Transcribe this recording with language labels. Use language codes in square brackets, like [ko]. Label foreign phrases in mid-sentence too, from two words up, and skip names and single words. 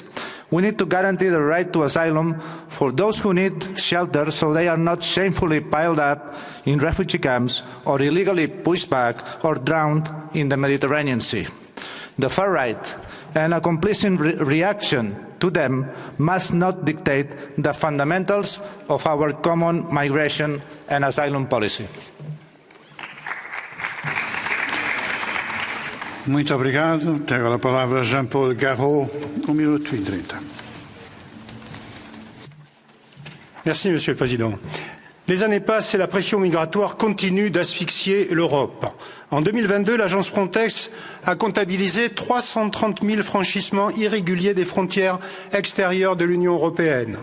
[en] We need to guarantee the right to asylum for those who need shelter so they are not shamefully piled up in refugee camps or illegally pushed back or drowned in the Mediterranean Sea. The far right and a complacent reaction to them must not dictate the fundamentals of our common migration and asylum policy. [pt] Muito obrigado. Tem agora a palavra Jean-Paul Garot, 1 minuto e 30. [fr] Merci, Monsieur le Président. Les années passent et la pression migratoire continue d'asphyxier l'Europe. En 2022, l'agence Frontex a comptabilisé 330 000 franchissements irréguliers des frontières extérieures de l'Union européenne.